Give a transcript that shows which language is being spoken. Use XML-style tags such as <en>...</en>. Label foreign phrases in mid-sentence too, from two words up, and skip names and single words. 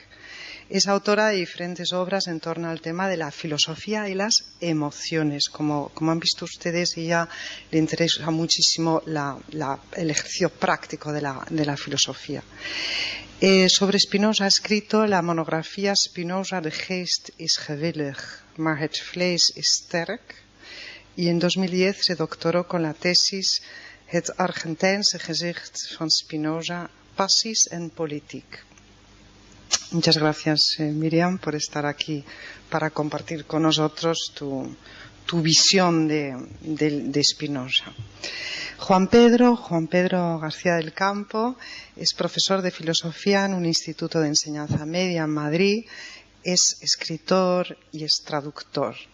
<es>Es autora de diferentes obras en torno al tema de la filosofía y las emociones. Como han visto ustedes, ella le interesa muchísimo el ejercicio práctico de la filosofía. Sobre Spinoza ha escrito la monografía Spinoza, de geest is gewillig, maar het vlees is sterk. Y en 2010 se doctoró con la tesis Het Argentijnse gezicht van Spinoza, passies en politiek. Muchas gracias, Miriam, por estar aquí para compartir con nosotros tu visión de Spinoza. Juan Pedro García del Campo es profesor de filosofía en un instituto de enseñanza media en Madrid, es escritor y es traductor.</es>